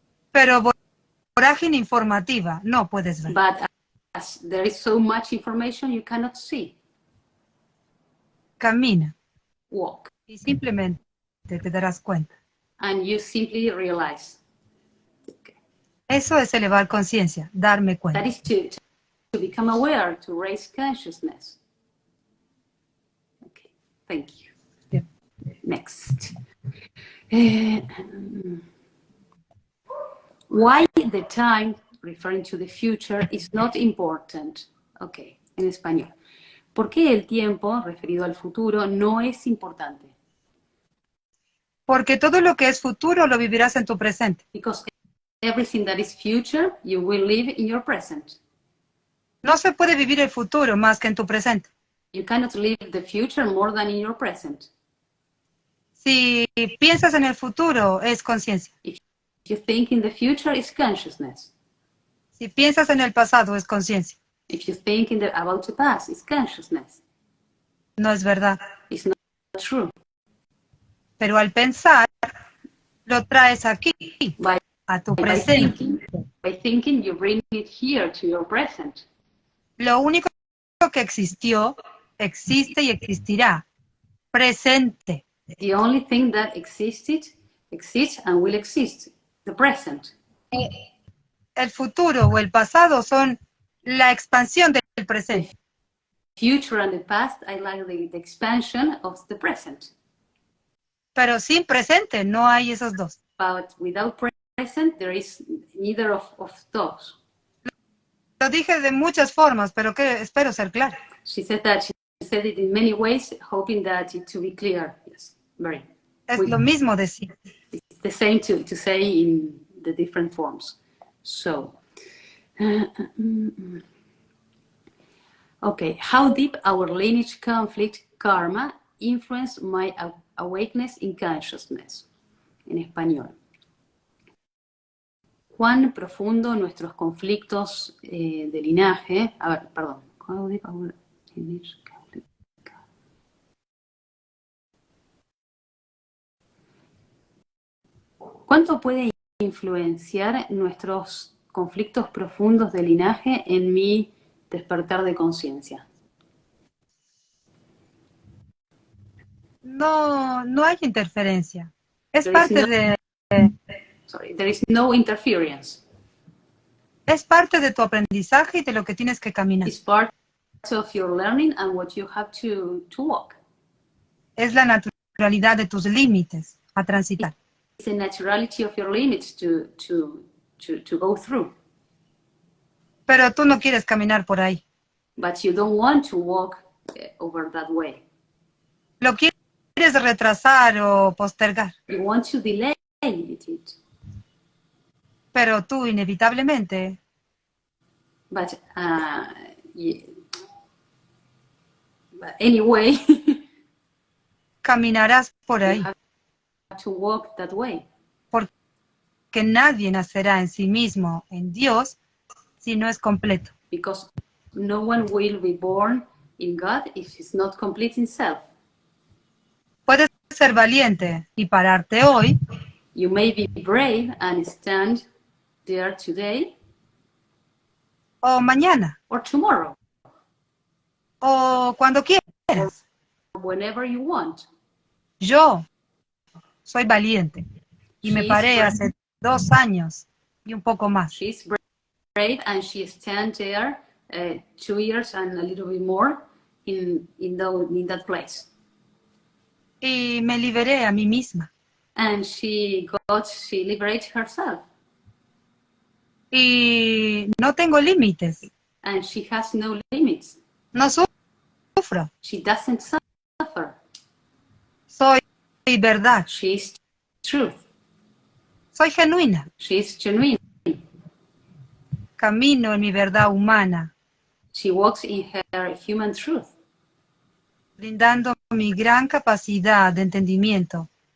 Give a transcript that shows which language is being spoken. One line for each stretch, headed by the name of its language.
Spanish: Pero vorágine informativa no puedes ver.
English: But as there is so much information you cannot see.
Spanish: Camina.
English: Walk.
Spanish: Y simplemente te darás cuenta.
English: And you simply realize. Okay.
Spanish: Eso es elevar conciencia, darme cuenta.
English: That is to become aware, to raise consciousness. Okay, thank you. Yeah. Next. Why the time, referring to the future, is not important.
Spanish: Okay, en español. ¿Por qué el tiempo, referido al futuro, no es importante? Porque todo lo que es futuro lo vivirás en tu presente.
English: Because everything that is future, you will live in your present.
Spanish: No se puede vivir el futuro más que en tu presente.
English: You cannot live the future more than in your present.
Spanish: Si piensas en el futuro, es conciencia.
English: If you think in the future, it's consciousness.
Spanish: Si piensas en el pasado, es conciencia.
English: If you think about the past, it's consciousness.
Spanish: No es verdad.
English: It's not true.
Spanish: Pero al pensar, lo traes aquí, a tu presente.
English: By thinking, you bring it here to your present.
Spanish: Lo único que existió, existe y existirá. Presente.
English: The only thing that existed, exists and will exist. The present.
Spanish: El futuro o el pasado son la expansión del presente.
English: The future and the past, I like the expansion of the present.
Spanish: Pero sin presente no hay esos dos.
English: But without present, there is neither of those.
Spanish: Lo dije de muchas formas, pero que espero ser clara.
English: She said that she said it in many ways, hoping that it to be clear. Yes, very.
Spanish: Es lo mismo decir.
English: It's the same to say in the different forms. So, Okay, how deep our lineage conflict karma influenced my awakeness in consciousness.
Spanish: En español. ¿Cuán profundo nuestros conflictos de linaje? A ver, perdón.
English: How deep our lineage conflict?
Spanish: ¿Cuánto puede influenciar nuestros conflictos profundos de linaje en mi despertar de conciencia? No, no hay interferencia. Es
English: There is
Spanish: parte no, de,
English: sorry, there is no interference.
Spanish: es parte de tu aprendizaje y de lo que tienes que caminar.
English: It's part of your learning and what you have to walk.
Spanish: Es la naturalidad de tus límites a transitar.
English: It's the naturality of your limits to go through.
Spanish: Pero tú no quieres caminar por ahí.
English: But you don't want to walk over that way.
Spanish: Lo quieres retrasar o postergar.
English: You want to delay it.
Spanish: Pero tú inevitablemente
English: But, yeah. But anyway,
Spanish: caminarás por ahí.
English: you have to walk that way.
Spanish: Porque nadie nacerá en sí mismo, en Dios, si no es completo.
English: Because no one will be born in God if it's not complete in self.
Spanish: Puedes ser valiente y pararte hoy.
English: You may be brave and stand there today.
Spanish: O mañana.
English: Or tomorrow.
Spanish: O cuando quieras.
English: Or whenever you want.
Spanish: Yo soy valiente. Y me paré hace 2 años y un poco más.
English: She's brave and she stands there 2 years and a little bit more in that place.
Spanish: Y me liberé a mí misma.
English: And she liberated herself.
Spanish: Y no tengo límites.
English: And she has no limits.
Spanish: No sufro.
English: She doesn't suffer.
Spanish: Soy verdad.
English: She's truth.
Spanish: Soy genuina.
English: She's genuine.
Spanish: Camino en mi verdad humana.
English: She walks in her human truth.
Spanish: Brindando mi gran capacidad de entendimiento.